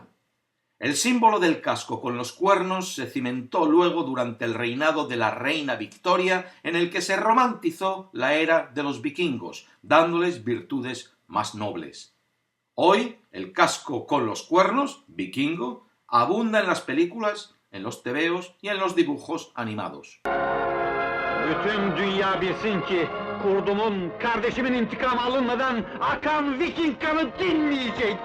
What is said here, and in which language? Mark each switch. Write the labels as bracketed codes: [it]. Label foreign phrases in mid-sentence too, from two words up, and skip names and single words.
[es] El símbolo del casco con los cuernos se cimentó luego durante el reinado de la reina Victoria, en el que se romantizó la era de los vikingos, dándoles virtudes más nobles. Hoy, el casco con los cuernos, vikingo, abunda en las películas, en los tebeos y en los dibujos animados. [tr] Bütün dünya bilsin ki kurdumun, kardeşimin intikamı alınmadan akan Viking kanı dinmeyecek.